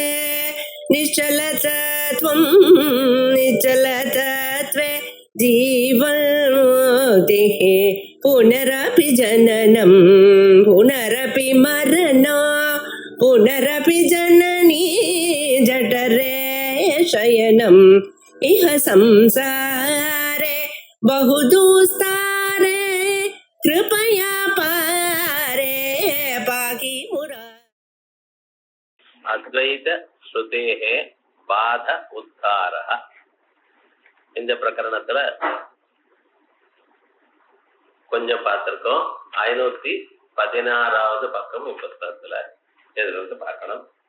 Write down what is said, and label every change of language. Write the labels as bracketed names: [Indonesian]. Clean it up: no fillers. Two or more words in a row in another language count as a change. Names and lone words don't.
[Sanskrit] निश्चलतत्वं निश्चलतत्वे जीवन्मुक्तिः पुनरपि जननं पुनरपि मरणं पुनरपि जननी जठरे शयनम् इह संसारे बहुदुस्तारे कृपया पारे पाहि मुरा. अद्वैत श्रुतेः पाद उद्धारः. [Tamil] இந்த பிரகரணத்துல கொஞ்சம் பார்த்திருக்கோம். 516வது பக்கம் புத்தகத்துல இதிலிருந்து பார்க்கணும்.